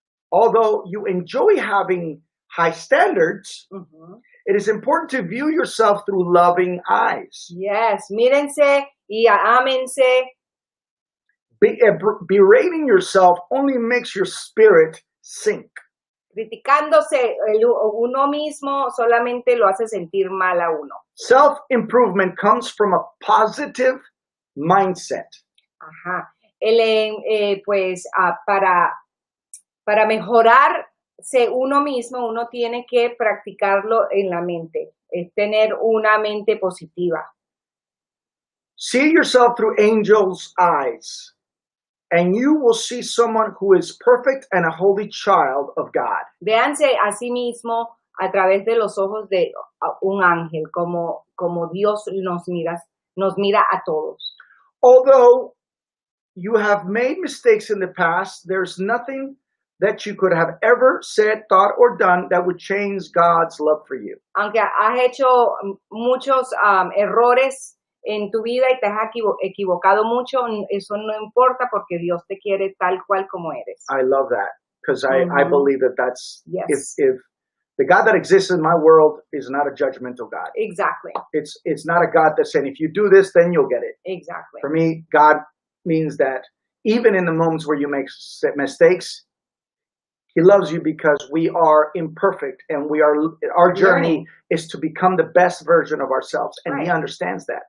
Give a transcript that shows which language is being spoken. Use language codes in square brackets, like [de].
[en] Although you enjoy having high standards, it is important to view yourself through loving eyes. [es] Yes, mírense y ámense. [en] Berating yourself only makes your spirit sink. [es] Criticándose uno mismo solamente lo hace sentir mal a uno. [en] Self-improvement comes from a positive mindset. Ajá. [es] Pues para mejorarse uno mismo, uno tiene que practicarlo en la mente, es tener una mente positiva. [en] See yourself through angels' eyes, and you will see someone who is perfect and a holy child of God. [es] Véanse a sí mismo a través de los ojos de un ángel, como Dios nos mira a todos. [en] Although you have made mistakes in the past, there's nothing that you could have ever said, thought, or done that would change God's love for you. [es] Aunque has hecho muchos errores en tu vida y te has equivocado mucho, eso no importa porque Dios te quiere tal cual como eres. [en] I love that because I believe that that's, yes. if the God that exists in my world is not a judgmental God. Exactly. It's not a God that's saying, if you do this, then you'll get it. Exactly. For me, God means that even in the moments where you make mistakes, He loves you because we are imperfect and our journey is to become the best version of ourselves. And He understands that.